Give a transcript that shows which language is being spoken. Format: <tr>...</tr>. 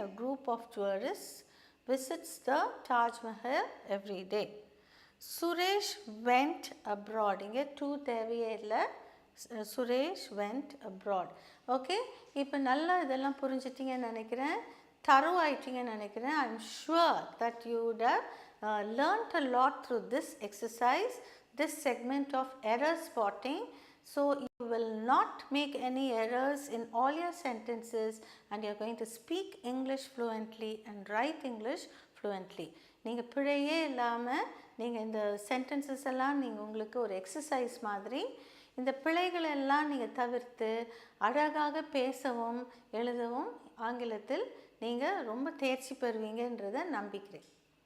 <en>a group of tourists visits the Taj Mahal every day. Suresh went abroad.</en> <ta>இங்கே two தேவையே இல்லை.</ta> <en>Suresh went abroad. Okay.</en> <ta>இப்போ நல்லா இதெல்லாம் புரிஞ்சிட்டிங்கன்னு நினைக்கிறேன், thorough ஆயிட்டீங்கன்னு நினைக்கிறேன்.</ta> <en>I am sure that you would have learnt a lot through this exercise, this segment of error spotting. So you will not make any errors in all your sentences and you are going to speak English fluently and write English fluently.</en> <ta>நீங்கள் பிழையே இல்லாமல் நீங்கள் இந்த sentences எல்லாம் நீங்கள் உங்களுக்கு ஒரு exercise மாதிரி இந்த பிழைகள் எல்லாம் நீங்கள் தவிர்த்து அழகாக பேசவும் எழுதவும் ஆங்கிலத்தில் நீங்கள் ரொம்ப தேர்ச்சி பெறுவீங்கன்றதை நம்பிக்கிறேன்.</ta>